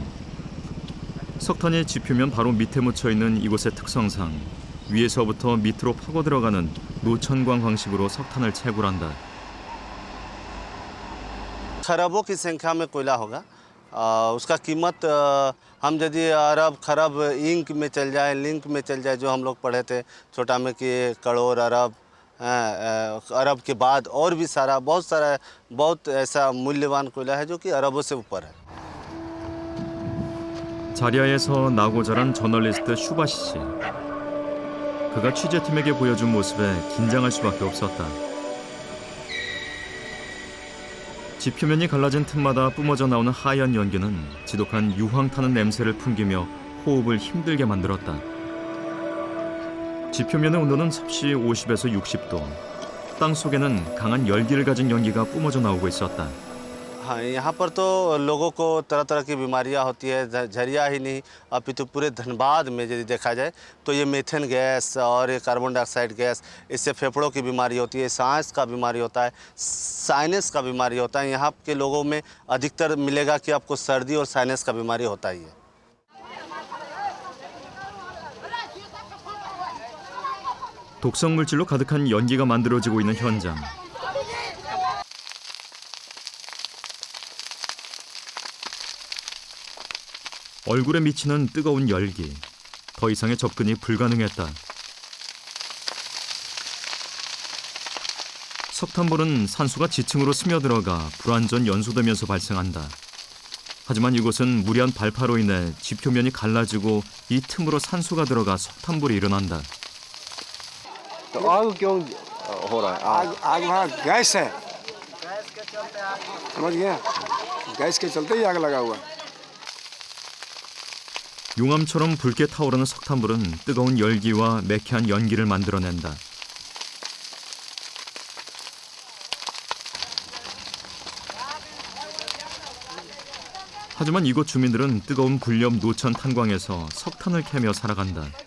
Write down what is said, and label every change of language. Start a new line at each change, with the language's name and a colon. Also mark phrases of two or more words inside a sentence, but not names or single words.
Korean: 석탄이 지표면 바로 밑에 묻혀있는 이곳의 특성상 위에서부터 밑으로 파고 들어가는 노천광 방식으로 석탄을 채굴한다.
Hindi: खरबों की संख्या में कोयला होगा। उसका कीमत हम यदि अरब खरब इंक में चल जाए, लिंक में चल जाए, जो हम लोग पढ़े थे छोटा में कि करोड़ अरब, अरब के बाद और भी सारा बहुत ऐसा मूल्यवान कोयला है जो कि अरबों से ऊपर है।
Korean: 자리아에서 나고 자란 저널리스트 슈바시 씨. 그가 취재팀에게 보여준 모습에 긴장할 수밖에 없었다. 지표면이 갈라진 틈마다 뿜어져 나오는 하얀 연기는 지독한 유황 타는 냄새를 풍기며 호흡을 힘들게 만들었다. 지표면의 온도는 섭씨 50에서 60도. 땅 속에는 강한 열기를 가진 연기가 뿜어져 나오고 있었다.
Hindi: हाँ, यहाँ पर तो लोगों को तरह तरह की बीमारियाँ होती है। झरिया ही नहीं, अपितु पूरे धनबाद में यदि देखा जाए तो ये
English: methane gas
Hindi: और ये
English: carbon dioxide gas,
Hindi: इससे फेफड़ों की बीमारी होती है, सांस का बीमारी होता है, साइनस का बीमारी होता है। यहाँ के लोगों में अधिकतर मिलेगा कि आपको सर्दी और साइनस का बीमारी होता ही है।
Korean: 독성 물질로 가득한 연기가 만들어지고 있는 현장. 얼굴에 미치는 뜨거운 열기. 더 이상의 접근이 불가능했다. 석탄불은 산소가 지층으로 스며들어가 불완전 연소되면서 발생한다. 하지만 이곳은 무리한 발파로 인해 지표면이 갈라지고 이 틈으로 산소가 들어가 석탄불이 일어난다.
Hindi: आग क्यों हो रहा है? आग वहाँ गैस है, समझ गया? गैस के चलते ही आग लगा हुआ है।
Korean: 용암처럼 붉게 타오르는 석탄불은 뜨거운 열기와 매캐한 연기를 만들어낸다. 하지만 이곳 주민들은 뜨거운 불염 노천 탄광에서 석탄을 캐며 살아간다.